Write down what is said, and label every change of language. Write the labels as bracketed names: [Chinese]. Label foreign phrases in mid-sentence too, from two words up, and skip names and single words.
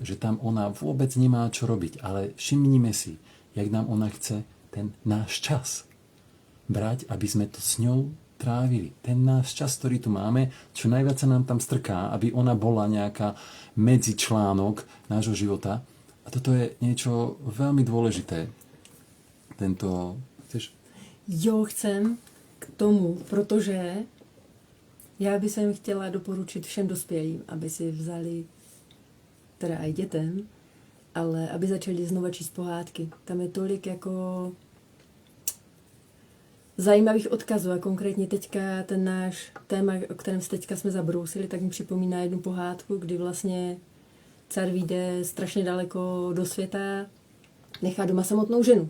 [Slovak] Že tam ona vôbec nemá čo robiť. Ale všimnime si, jak nám ona chce ten náš čas brať, aby sme to s ňou trávili. Ten náš čas, ktorý tu máme, čo najviac sa nám tam strká, aby ona bola nejaká medzičlánok nášho života. A toto je niečo veľmi dôležité. Chceš? [Czech] Jo, chcem k tomu, protože já bych sem chtěla doporučit všem dospělým, aby si vzali, teda i dětem, ale aby začali znova číst pohádky. Tam je tolik jako zajímavých odkazů a konkrétně teďka ten náš téma, o kterém se teďka jsme zabrousili, tak mi připomíná jednu pohádku, kdy vlastně car vyjde strašně daleko do světa, nechá doma samotnou ženu.